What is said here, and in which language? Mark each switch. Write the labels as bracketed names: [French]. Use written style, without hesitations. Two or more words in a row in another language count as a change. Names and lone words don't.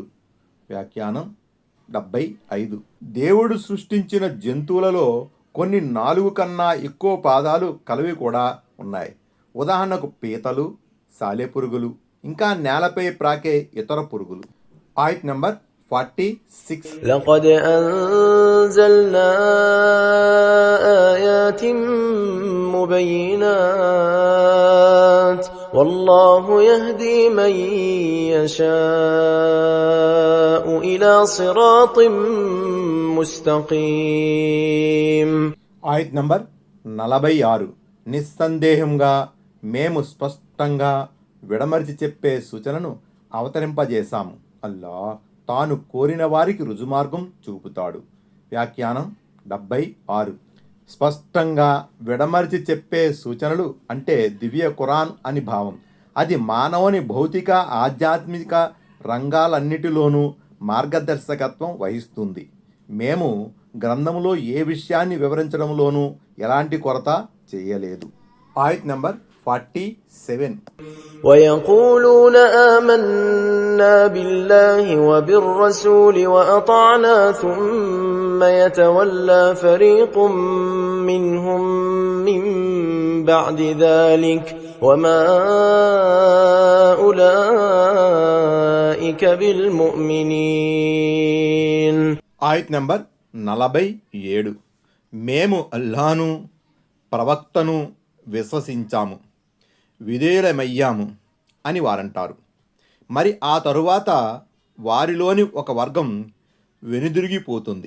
[Telugu] వ్యాఖ్యానం 75. దేవుడు సృష్టించిన జంతువులలో కొన్ని 4 కన్నా ఎక్కువ పాదాలు కలవి కూడా ఉన్నాయి. ఉదాహరణకు పీతలు, సాలెపురుగులు, ఇంకా నేలపై ప్రాకే ఇతర పురుగులు. ఆయత్ నంబర్ 46. [Arabic] لقد أنزلنا آيات مبينات والله يهدي من يشاء إلى صراط مستقيم. [Telugu] ఆయత్ నంబర్ 46. నిస్సందేహంగా మేము స్పష్టంగా విడమర్చి చెప్పే సూచనను అవతరింపజేశాము. అల్లాహ్ తాను కోరిన వారికి రుజుమార్గం చూపుతాడు. వ్యాఖ్యానం 76. స్పష్టంగా విడమర్చి చెప్పే సూచనలు అంటే దివ్య ఖురాన్ అని భావం. అది మానవుని భౌతిక, ఆధ్యాత్మిక రంగాలన్నిటిలోనూ మార్గదర్శకత్వం వహిస్తుంది. మేము గ్రంథములో ఏ విషయాన్ని వివరించడంలోనూ ఎలాంటి కొరత చేయలేదు. ఆయత్ నంబర్ 47. [Arabic] ويقولون آمنا بالله وبالرسول وأطعنا ثم يتولى فريق منهم من بعد ذلك وما أولئك بالمؤمنين. [Telugu] ఆయత్ నంబర్ 47. మేము అల్లాను, ప్రవక్తను విశ్వసించాము, విధేయులమయ్యాము అని వారంటారు. మరి ఆ తరువాత వారిలోని ఒక వర్గం వెనుదిరిగిపోతుంది.